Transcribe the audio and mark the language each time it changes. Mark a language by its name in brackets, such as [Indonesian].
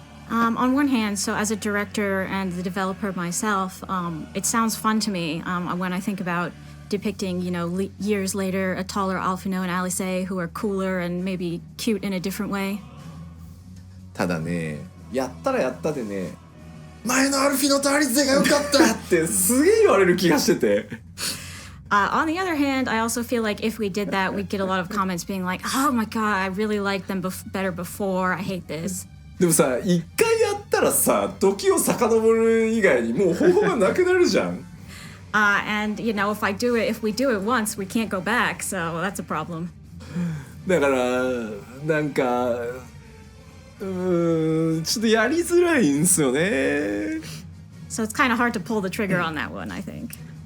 [English] On one hand, so as a director and the developer myself, it sounds fun to me when I think about depicting, years later, a taller Alfino and Alice who are cooler and maybe cute in a different way. [Japanese] ただね、やったらやったでね、前のアルフィノとアリゼが良かったってすげえ言われる気がしてて。 [English] On the other hand, I also feel like if we did that, we'd get a lot of comments being like, oh my god, I really liked them better before, I hate this. [Japanese] でもさ、一回やったらさ、時を遡る以外にもう方法がなくなるじゃん。 [English] And if we do it once, we can't go back, so that's a problem. [Japanese] だからなんかちょっとやりづらいんですよね。 [English] So it's kind of hard to pull the trigger on that one, I think.